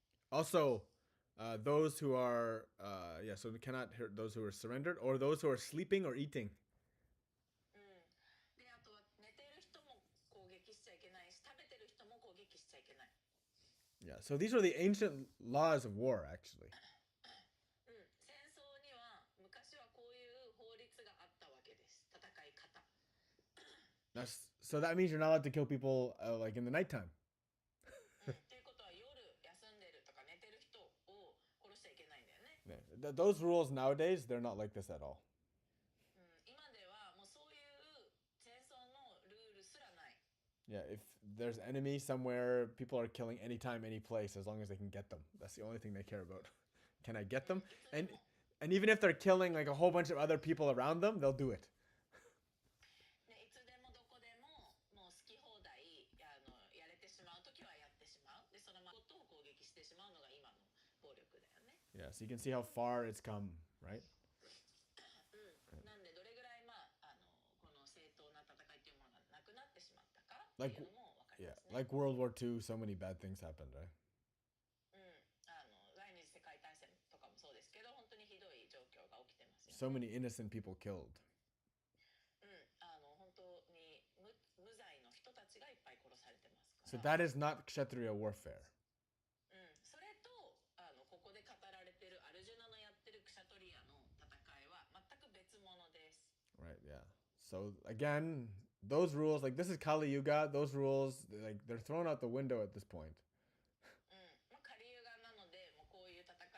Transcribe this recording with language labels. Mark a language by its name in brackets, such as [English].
[English] Also, those who are, so we cannot hurt those who are surrendered or those who are sleeping or eating. [Japanese] で、あとは寝てる人も攻撃しちゃいけないし、食べてる人も攻撃しちゃいけない。 [English] Yeah, so these are the ancient laws of war, actually. [Japanese] 戦争には昔はこういう法律があったわけです。戦い方。 [English] So that means you're not allowed to kill people like in the nighttime. [Japanese] っていうことは夜休んでるとか寝てる人を殺しちゃいけないんだよね。 [English] Those rules nowadays, they're not like this at all. [Japanese] 今ではもうそういう戦争のルールすらない。 [English] Yeah, if there's enemy somewhere, people are killing anytime, any place, as long as they can get them. That's the only thing they care about. Can I get them? And even if they're killing like a whole bunch of other people around them, they'll do it. [Japanese] いつでもどこでももう好き放題やれてしまうときはやってしまう。で、そのことを攻撃してしまうのが今の暴力だよね。 [English] Yeah, so you can see how far it's come, right? [Japanese] なんでどれぐらいこの正当な戦いというものがなくなってしまったかっていうのも分かりますね。 [English] Like World War II, so many bad things happened, right? [Japanese] 第二次世界大戦とかもそうですけど、本当にひどい状況が起きてますよね。 [English] So many innocent people killed. [Japanese] 本当に無罪の人たちがいっぱい殺されてますから。 [English] So that is not Kshatriya warfare. [Japanese] それとここで語られているアルジュナのやってるクシャトリアの戦いは全く別物です。 [English] Right, yeah. So again, those rules, like this is Kali Yuga, those rules, like they're thrown out the window at this point. [Japanese] カリユガなので、もうこういう戦